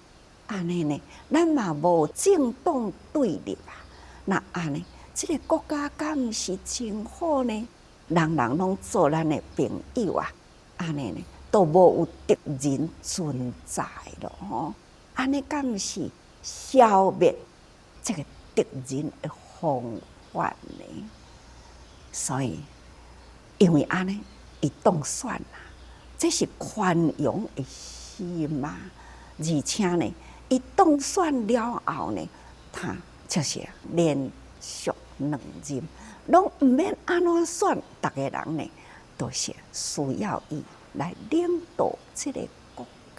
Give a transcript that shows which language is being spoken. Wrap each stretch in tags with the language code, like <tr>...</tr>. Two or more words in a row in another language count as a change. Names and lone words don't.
<nan>安尼呢，咱嘛无政党对立那安尼，这个国家敢是真好呢？人人拢做咱的朋友安尼呢，都无有敌人存在咯吼。安尼敢是消灭这个敌人的方法呢？所以。因为安尼，伊当选啦，这是宽容的心嘛。而且呢，伊当选了后呢，他就是连续2任，拢毋免安怎选，逐个人呢都是需要伊来领导这个国家。</nan>